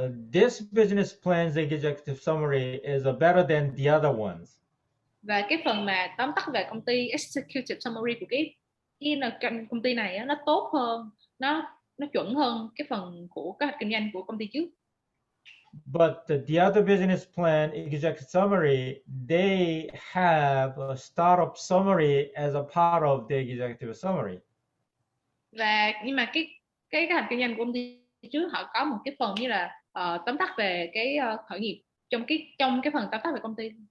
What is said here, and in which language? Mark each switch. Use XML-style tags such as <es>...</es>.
<en>this business plan's executive summary is better than the other ones.</en> <vi>Và cái phần mà tóm tắt về công ty executive summary của cái công ty này á, nó tốt hơn, nó chuẩn hơn cái phần của kế hoạch kinh doanh của công ty trước.</vi> <en>But the other business plan executive summary, they have a startup summary as a part of the executive summary.</en> <vi>Và nhưng mà cái kế hoạch kinh doanh của công ty trước họ có một cái phần như là tóm tắt về cái khởi nghiệp trong cái phần tóm tắt về công ty.</vi>